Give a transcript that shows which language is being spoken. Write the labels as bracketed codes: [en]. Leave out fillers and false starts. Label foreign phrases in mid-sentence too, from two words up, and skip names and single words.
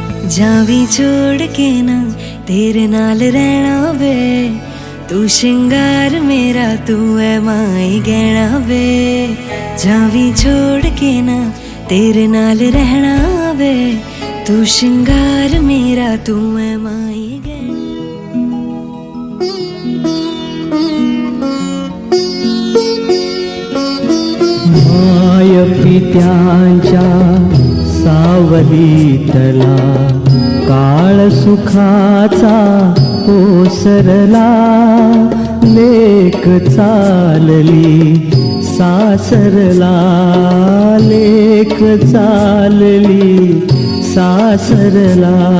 [pa] ਜਾਵੀਂ ਛੋੜ ਕੇ ਨਾ ਤੇਰੇ ਨਾਲ ਰਹਿਣਾ ਵੇ, ਤੂੰ ਸ਼ਿੰਗਾਰ ਮੇਰਾ ਤੂੰ ਹੈ ਮਾਈ ਗਹਿਣਾ ਵੇ। ਜਾਵੀਂ ਛੋੜ ਕੇ ਨਾ ਤੇਰੇ ਨਾਲ ਰਹਿਣਾ ਵੇ, ਤੂੰ ਸ਼ਿੰਗਾਰ ਮੇਰਾ ਤੂੰ ਹੈ ਮਾਈ ਗਹਿਣਾ। [mr] माय पित्यांच्या सावलीतला काळ सुखाचा ओसरला, लेक चालली सासरला, लेक चालली सासरला।